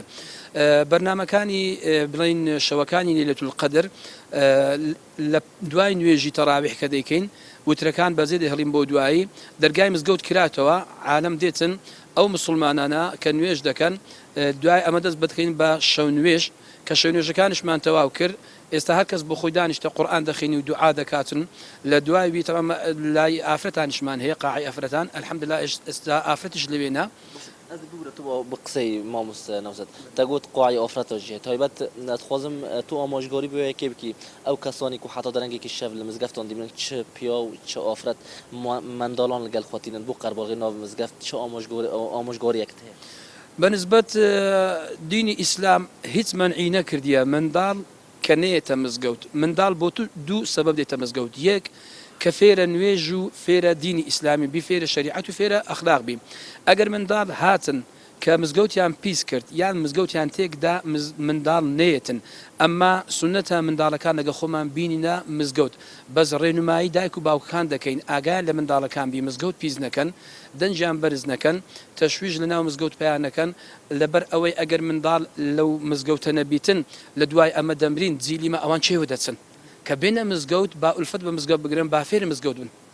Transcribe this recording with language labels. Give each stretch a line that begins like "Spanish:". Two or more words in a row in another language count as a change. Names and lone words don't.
Central Kurdish: بەرنامەکانی بڵین شەوەکانی لەیلەتی القەدر لە دوای نوێژی تەراویح کە دەیکەین وترەکان بەزێ دەهێڵین بۆ دوایی دەرگای مزگەوت کراتەوە عالەم دێتن ئەو مسلمانانە کە نوێژ دەکەن دوای ئەمە دەست بەدەکەین بە شەو نوێژ کە شەو نوێژەکانشمان تەواو کرد ئێستا هەر کەس بۆ خۆی دانیشتە قورئان دەخوێنی و دوعا دەکاتن لە دوای وی تەمام لای ئافرەتانیشمان هەیە قاعی ئافرەتان الحەمدولله ئێستا ئافرەتیش لەوێنە.
Kurdish: Ez bibûre tu bi qisey Mamus Nevzet te got qoyê afreta jî taybet dixwazim tu amajgarî bi yekê bikî ew kesanî ku heta derengekî şev li mizgeftan dîmin çi piya û çi afret mendalan li gel xwatînin bû qerbalî nav mizgeft çi amajgariyek heye.
Central Kurdish: بەنسبەت دینی ئیسلام هیچ منعی نەکردیە منداڵ کە نەیەتە مزگەوت منداڵ بۆ تو دوو سەبەب دێتە مزگەوت یەک کە فێرە نوێژ و فێرە دینی ئیسلامی بی فێرە شریعەت و فێرە ئەخلاق بی ئەگەر منداڵ هاتن کە مزگەوتیان پیس کرد یان مزگەوتیان تێکدا منداڵ نەیەتن ئەمما سونەتە منداڵەکان لەگە خۆمان بینینە مزگەوت بەس ڕێنمایی دایک و باوکان دەکەین ئاگایان لە منداڵەکان بی مزگەوت پیس نەکەن دەنجیان بەرز نەکەن تەشویش لە ناو مزگەوت پێیان نەکەن لەبەر ئەوەی ئەگەر منداڵ لەو مزگەوتە نەبیتن لە دوای ئەمە دەمرین جیلیمە ئەوان چێوە دەچن کە بێنە مزگەوت با ئولفەت بە مزگەوت بگرن با فێر مزگەوت بن.